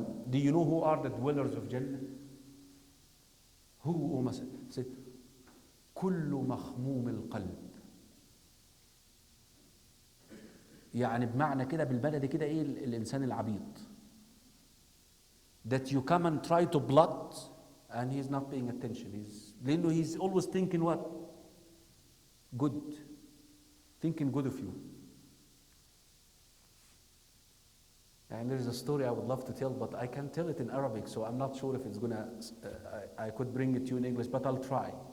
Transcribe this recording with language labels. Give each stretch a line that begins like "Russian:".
English: Do you know who are the dwellers of Jannah? Who
Arabic: مثلا؟
English: said
Arabic: كل مخموم القلب. يعني بمعنى كده بالبلدي كده ايه الإنسان العبيط.
English: That you come and try to plot and he's not paying attention.
Arabic: لأنه
English: he's always thinking what? Good. Thinking good of you. And there is a story I would love to tell, but I can't tell it in Arabic, so I'm not sure if it's gonna, I could bring it to you in English, but I'll try.